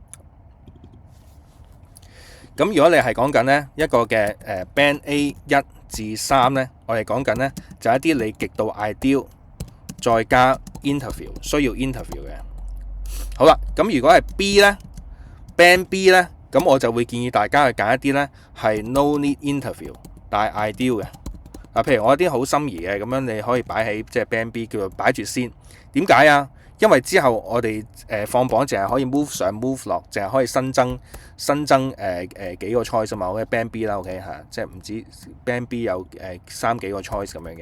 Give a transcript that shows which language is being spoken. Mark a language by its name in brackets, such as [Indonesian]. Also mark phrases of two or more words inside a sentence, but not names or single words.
[Cantonese] 咁如果你係講緊呢一個嘅Band A1至3咧，我哋講緊呢就係一啲你極度 ideal 再加 interview 需要 interview 嘅。好啦，咁如果係 B 咧 Band B 咧，咁我就會建議大家去揀一啲咧係 [English] no need interview [Cantonese] 但係 ideal 嘅。譬如我一啲好心儀嘅咁樣，你可以擺喺即係 Band B， 叫做擺住先。點解啊？因為之後我哋放榜淨係可以 move 上 move 落，淨係可以新增幾個 choice 啊嘛。我嘅 Band B 啦 ，OK 嚇，即係唔止 Band B 有3幾個 choice 咁樣嘅。